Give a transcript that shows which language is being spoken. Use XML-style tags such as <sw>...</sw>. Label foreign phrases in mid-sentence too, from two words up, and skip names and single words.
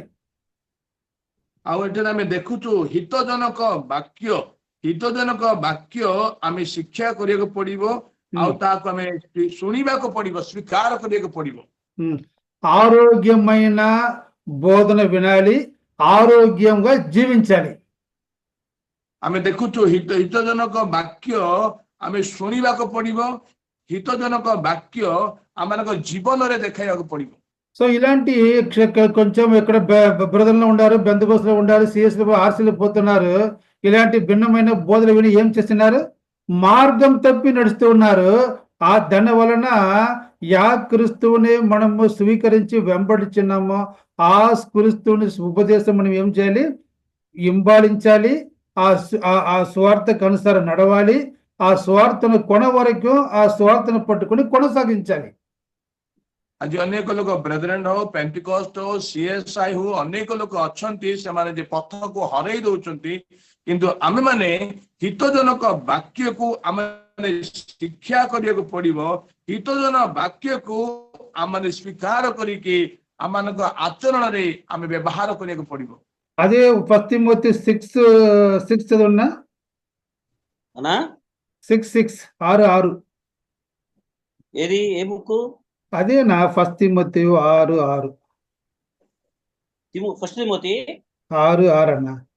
<or>ଆଉ ଏଠାରେ ଆମେ ଦେଖୁଛୁ ହିତଜନକ ବାକ୍ୟ ଆମେ ଶିକ୍ଷା କରିବାକୁ ପଡିବ, ଆଉ ତାକୁ ଆମେ ଶୁଣିବାକୁ ପଡିବ, ସ୍ୱୀକାର କରିବାକୁ ପଡିବ.</or> <te>ఆరోగ్యమైన బోధన వినాలి, ఆరోగ్యంగా జీవించాలి.</te> <or>ଆମେ ଦେଖୁଛୁ ହିତଜନକ ବାକ୍ୟ ଆମେ ଶୁଣିବାକୁ ପଡିବ, ହିତଜନକ ବାକ୍ୟ ଆମମାନଙ୍କ ଜୀବନରେ ଦେଖାଇବାକୁ ପଡିବ.</or> <te>సో ఇలాంటి కొంచెం ఇక్కడ బ్రదర్లో ఉండారు, బెంతకోస్తులో ఉండారు, సిఎస్లో ఆర్సీలో పోతున్నారు, ఇలాంటి భిన్నమైన బోధలు విని ఏం చేస్తున్నారు, మార్గం తప్పి నడుస్తూ ఉన్నారు. ఆ దాని వలన యా క్రీస్తువుని మనము స్వీకరించి వెంబడించున్నామో ఆ క్రీస్తువుని ఉపదేశం మనం ఏం చేయాలి, ఇంబాలించాలి, ఆ స్వార్థకు అనుసారం నడవాలి, ఆ స్వార్థను కొన వరకు ఆ స్వార్థను పట్టుకుని కొనసాగించాలి.</te> <or>ଆଜି ଅନେକ ଲୋକ ବ୍ରେଦରେନ୍ ହଉ, ପେଣ୍ଟିକଷ୍ଟ ହଉ, ସିଏସ୍ଆଇ ହଉ, ଅନେକ ଲୋକ ଅଛନ୍ତି, ସେମାନେ ଯେ ପଥକୁ ହରେଇ ଦଉଛନ୍ତି, କିନ୍ତୁ ଆମେମାନେ ହିତଜନକ ବାକ୍ୟକୁ ଆମେ ଶିକ୍ଷା କରିବାକୁ ପଡିବ, ହିତଜନ ବାକ୍ୟକୁ ଆମେ ସ୍ୱୀକାର କରିକି ଆମମାନଙ୍କ ଆଚରଣରେ ଆମେ ବ୍ୟବହାର କରିବାକୁ ପଡିବ.</or> <te>అదే 1 తిమోతి 6 చదువున్నా, 6:6 ఏది ఏ బుక్? అదేనా 1 తిమోతి 6:6 ఫస్ట్ తిమోతి 6:6 అన్న.</te>